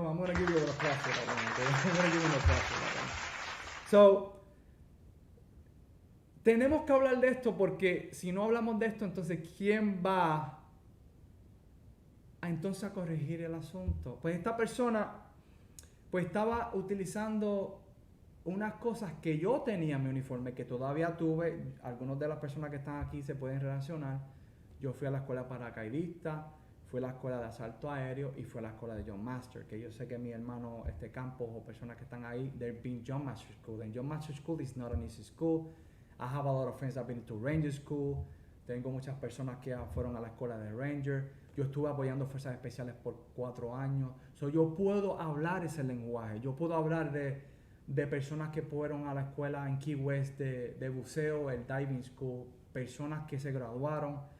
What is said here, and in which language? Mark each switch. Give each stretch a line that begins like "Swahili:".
English: I'm going to give you an applause for that one. Okay? I'm going to give you an applause for that one.
Spanish: So, tenemos que hablar de esto porque si no hablamos de esto, entonces, ¿quién va a corregir el asunto? Pues esta persona, pues estaba utilizando unas cosas que yo tenía en mi uniforme, que todavía tuve. Algunas de las personas que están aquí se pueden relacionar. Yo fui a la escuela paracaidista, fui a la escuela de asalto aéreo y fui a la escuela de John Master, que yo sé que mi hermano Campos o personas que están ahí,
English: they've been John Master School, and John Master School is not an easy school. I have a lot of friends that have been to Ranger School.
Spanish: Tengo muchas personas que fueron a la escuela de Ranger. Yo estuve apoyando fuerzas especiales por 4 años. So, yo puedo hablar ese lenguaje. Yo puedo hablar de personas que fueron a la escuela en Key West de buceo, el Diving School, personas que se graduaron.